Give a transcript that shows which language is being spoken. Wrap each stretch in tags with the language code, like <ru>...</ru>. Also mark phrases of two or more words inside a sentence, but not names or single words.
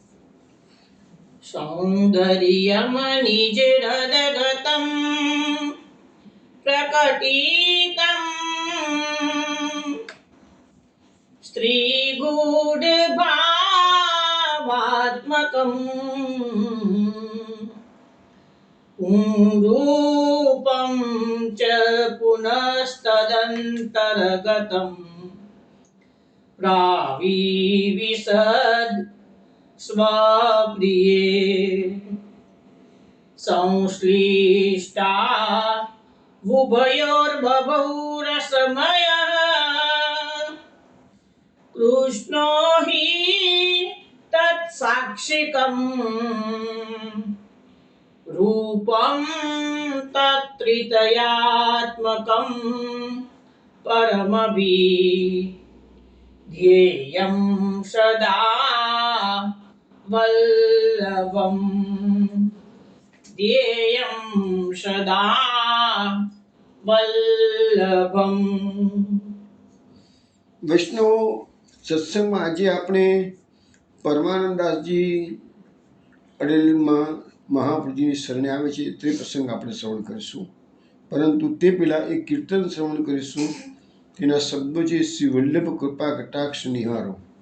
<sa>સૌંદર્યમણિજરદગતં પ્રકટિતં સ્ત્રીગૂઢભાવાત્મકં પુંરૂપં ચ પુનસ્તદંતર્ગતં પ્રાવિવિશદ स्वप्रिये संश्लिष्टा उभयोर्बभौ रसमयः कृष्णो हि तत्साक्षिकं रूपं तत्त्रितयात्मकं परमभिध्येयं सदा वल्लभं ध्येयं सदा वल्लभं.</sa> <gu>વૈષ્ણવો, સત્સંગમાં આજે આપણે પરમાનંદાસજી અડેલમાં મહાપ્રભુજીની શરણે આવે છે તે પ્રસંગ આપણે શ્રવણ કરીશું. પરંતુ તે પહેલાં એક કીર્તન શ્રવણ કરીશું. તેના શબ્દો છે શ્રી વલ્લભ કૃપા કટાક્ષ નિહારો.</gu>